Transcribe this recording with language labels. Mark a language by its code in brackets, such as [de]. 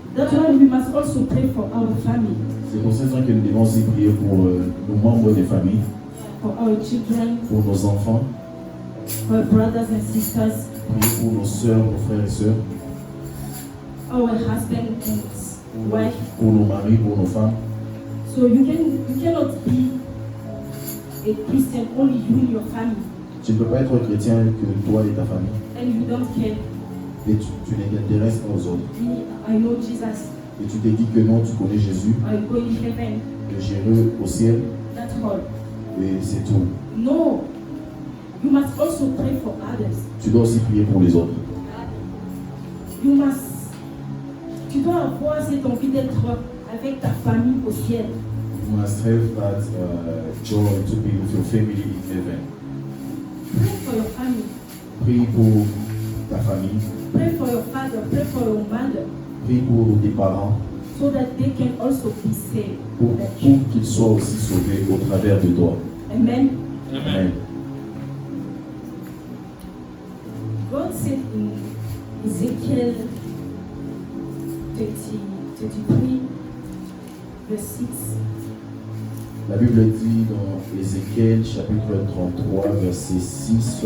[en] That's why we must also pray for our family, [fr] C'est pour cette raison que nous devons aussi prier pour nos membres des familles, [en] for our children, [fr] pour nos enfants, [en] for our brothers and sisters, [fr] prier pour nos sœurs, nos frères et sœurs, [en] our husband and wife. [fr] pour nos maris, pour nos femmes. [en] So you cannot be a Christian only you and your family, [fr] Tu ne peux pas être chrétien que toi et ta famille. [en] and you don't care. [fr] Et tu ne t'intéresses pas aux autres. [en] Me, I know Jesus. [fr] Et tu te dis que non, tu connais Jésus, [en] I go in heaven. [fr] que j'irai au ciel, [en] That's all. [fr] et c'est tout. [en] No, you must also pray for others. [fr] Tu dois aussi prier pour les autres. Tu dois avoir cette envie d'être avec ta famille au ciel. [en] You must have that joy to be with your family in heaven. Pray for your family. [fr] Prie pour ta famille. [en] Pray for your father. Pray for your mother. [fr] Prie pour tes parents. [en] So that they can also be saved. [fr] Pour qu'ils soient aussi sauvés au travers de toi. [en] Amen. [fr] Amen. [en] God said in Ezekiel 33, verse 6. [fr] La Bible dit dans Ézéchiel chapitre 33, verset 6.